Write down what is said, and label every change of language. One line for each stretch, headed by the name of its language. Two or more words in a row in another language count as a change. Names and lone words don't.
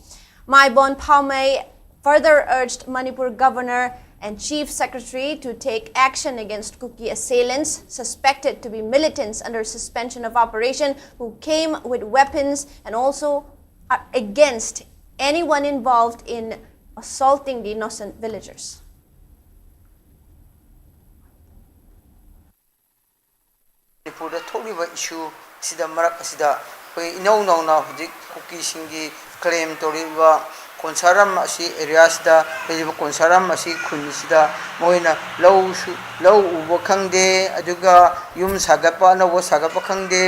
English: Maibon Paume further urged Manipur Governor and Chief Secretary to take action against Kuki assailants suspected to be militants under suspension of operation who came with weapons, and also against anyone involved in assaulting the innocent villagers.
Manipuri: Manipurda tholiba issue sida marak asida koi inau nau na hujik Kuki singi claim toriba Konsaram asi area sida lejiba konsaram asi khun sida moina lau ubo khangde aduga yum sagapa na wo sagapa khangde